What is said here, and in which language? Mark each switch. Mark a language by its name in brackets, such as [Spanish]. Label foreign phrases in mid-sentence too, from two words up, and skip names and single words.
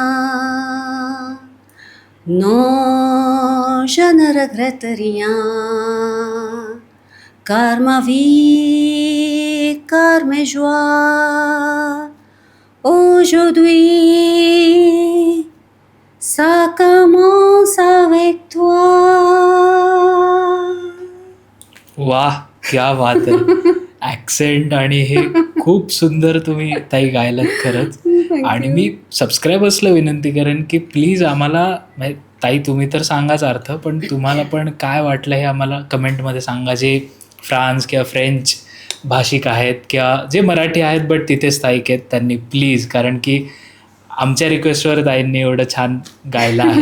[French] Non, je ne regrette rien. Car ma vie, car mes joies, aujourd'hui, ça commence avec toi. [Marathi] वाह, क्या बात आहे. ॲक्सेंट आणि हे खूप सुंदर तुम्ही ताई गायलात खरंच. आणि मी सबस्क्रायबर्सला विनंती करेन की प्लीज आम्हाला ताई तुम्ही तर सांगाच अर्थ, पण तुम्हाला पण काय वाटलं हे आम्हाला कमेंटमध्ये सांगा. जे फ्रान्स किंवा फ्रेंच भाषिक आहेत किंवा जे मराठी आहेत बट तिथे स्थायिक आहेत त्यांनी प्लीज, कारण की आमच्या रिक्वेस्टवर ताईंनी एवढं छान गायलं आहे.